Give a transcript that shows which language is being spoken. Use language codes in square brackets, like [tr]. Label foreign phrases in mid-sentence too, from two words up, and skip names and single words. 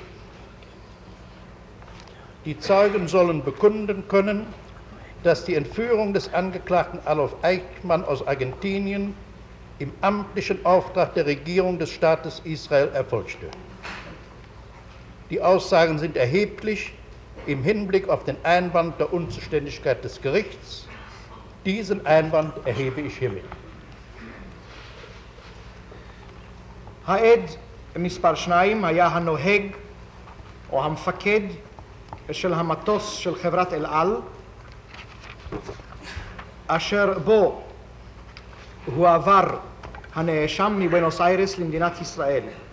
[de] Die Zeugen sollen bekunden können, dass die Entführung des Angeklagten Adolf Eichmann aus Argentinien im amtlichen Auftrag der Regierung des Staates Israel erfolgte. Die Aussagen sind erheblich im Hinblick auf den Einwand der Unzuständigkeit des Gerichts. Diesen Einwand erhebe ich hiermit. [he] העד מספר 2 היה הנוהג או המפקד של המטוס של חברת אל על, אשר בו הועבר הנאשם מבואנוס איירס למדינת ישראל.